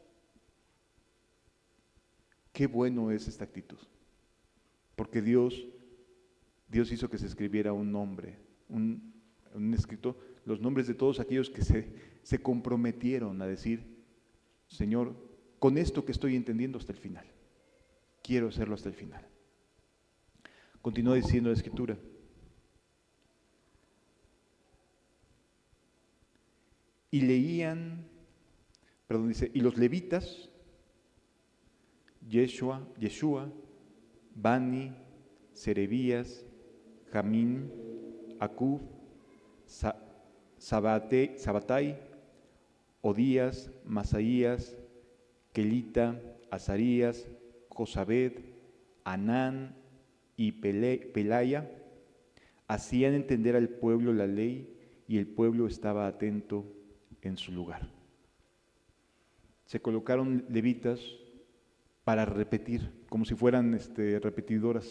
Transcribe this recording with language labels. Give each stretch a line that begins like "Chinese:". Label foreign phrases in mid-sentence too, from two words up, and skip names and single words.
Spanish: Qué bueno es esta actitud, porque Dios hizo que se escribiera un nombre, un escrito, los nombres de todos aquellos que se comprometieron a decir, Señor, con esto que estoy entendiendo hasta el final, quiero hacerlo hasta el final. Continúa diciendo la Escritura. Y dice, y los levitas, Yeshua, Bani, Serebías, Jamín, Acub, Sabatai, Odías, Masaías, Kelita, Azarías, Josabed, Anán y Pelaya, hacían entender al pueblo la ley y el pueblo estaba atento en su lugar. Se colocaron levitas para repetir, como si fueran repetidoras.